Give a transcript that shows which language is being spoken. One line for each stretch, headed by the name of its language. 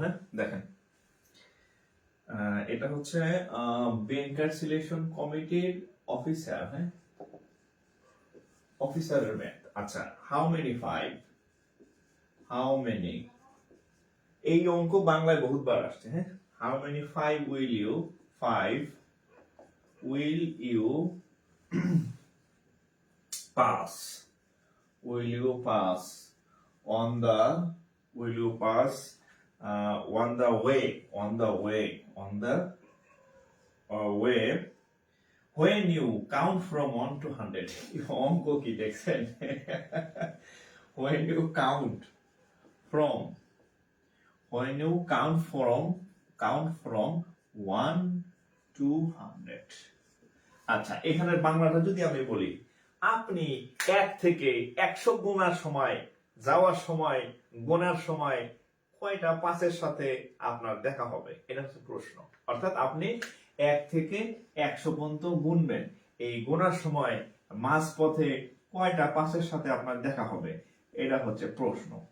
Bangla: হ্যাঁ দেখেন এটা হচ্ছে ব্যাংকার সিলেকশন কমিটির অফিসার, হ্যাঁ অফিসারের ম্যাথ। আচ্ছা
English: how many 5, how many,
Bangla: এই অঙ্ক বাংলায় বহুতবার আসছে।
English: হ্যাঁ how many 5 will you, 5 will you pass, will you pass on the, will you pass on the way, on the way, on the way when you count from 1 to 100.
Bangla: অঙ্ক কি দেখছেন,
English: when you count from, when you count from 1 to 100.
Bangla: আচ্ছা এখানের বাংলাটা যদি আমি বলি, আপনি 1 থেকে 100 গোনার সময়, যাওয়ার সময়, গোনার সময় কয়টা 5-এর সাথে আপনার দেখা হবে, এটা হচ্ছে প্রশ্ন। অর্থাৎ আপনি 1 থেকে 100 পর্যন্ত গুনবেন। এই গোনার সময় মাঝপথে কয়টা 5-এর সাথে আপনার দেখা হবে, এটা হচ্ছে প্রশ্ন।